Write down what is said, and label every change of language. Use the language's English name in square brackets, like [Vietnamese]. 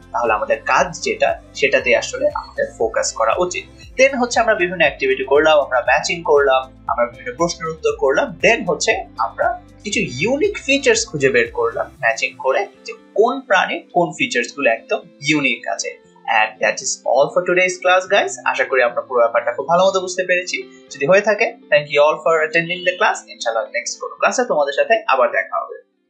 [Bangla] তাহলে আমাদের কাজ যেটা, সেটাতে আসলে আমাদের ফোকাস করা উচিত। দেন হচ্ছে আমরা বিভিন্ন অ্যাক্টিভিটি করলাম, আমরা ম্যাচিং করলাম, আমরা বিভিন্ন প্রশ্নের উত্তর করলাম। দেন হচ্ছে আমরা কিছু ইউনিক ফিচার্স খুঁজে বের করলাম ম্যাচিং করে, যে কোন প্রাণীর কোন ফিচার্স গুলো একদম ইউনিক আছে। [English] And that is all for today's class, guys. [Bangla] আশা করি আমরা পুরো ব্যাপারটা খুব ভালো মতো বুঝতে পেরেছি। যদি হয়ে থাকে, [English] thank you all for attending the class. [Bangla] ইনশাআল্লাহ নেক্সট কোনো ক্লাসে তোমাদের সাথে আবার দেখা হবে।